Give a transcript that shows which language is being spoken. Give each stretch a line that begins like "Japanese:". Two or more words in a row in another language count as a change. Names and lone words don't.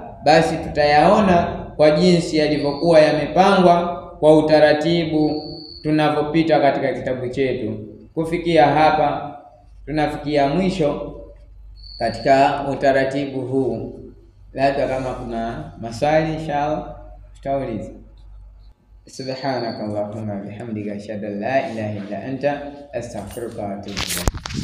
Swahili: Basi tutayaona kwa jinsi yalivyokuwa yamepangwa kwa utaratibu tunavyopita katika kitabu chetu. Kufikia hapa tunafikia mwisho katika utaratibu huu. Labda kama kuna maswali inshallah tutauliza.
Arabic: سبحانك اللهم بحمدك أشهد أن لا إله إلا أنت أستغفرك وأتوب إليك.